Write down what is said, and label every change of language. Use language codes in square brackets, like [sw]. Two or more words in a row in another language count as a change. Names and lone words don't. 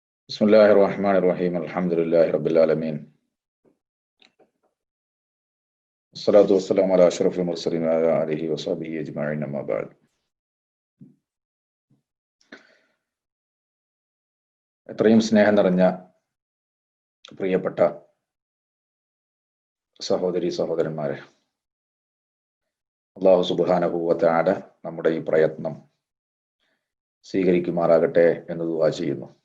[ar] بسم الله الرحمن الرحيم الحمد لله رب العالمين والصلاة والسلام على أشرف المرسلين وعلى آله وصحبه أجمعين أما بعد. [ml] എത്രയും സ്നേഹം നിറഞ്ഞ പ്രിയപ്പെട്ട സഹോദരി സഹോദരന്മാരെ, [ar] الله سبحانه وتعالى [ml] നമ്മുടെ ഈ പ്രയത്നം സ്വീകരിക്കുമാറാകട്ടെ എന്ന് ദുആ ചെയ്യുന്നു.